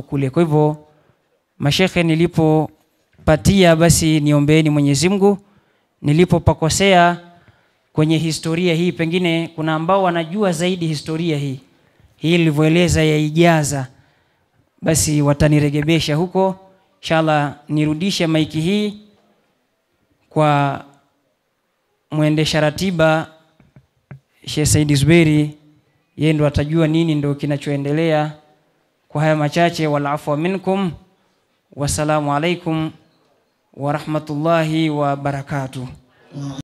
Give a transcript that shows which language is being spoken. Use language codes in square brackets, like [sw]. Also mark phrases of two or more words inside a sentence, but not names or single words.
[sw] Kwa hivyo Mashekhe nilipopatia basi niombeeni Mwenyezi Mungu, nilipopakosea kwenye historia hii pengine kuna ambao wanajua zaidi historia hii nilivyoeleza ya ijaza, basi wataniregebesha huko. Inshallah nirudishe maiki hii kwa muendesha ratiba Sheikh Said Zuberi, yeye ndo atajua nini ndo kinachoendelea. Kwa haya machache, [ar] والعفو منكم، والسلام عليكم ورحمة الله وبركاته.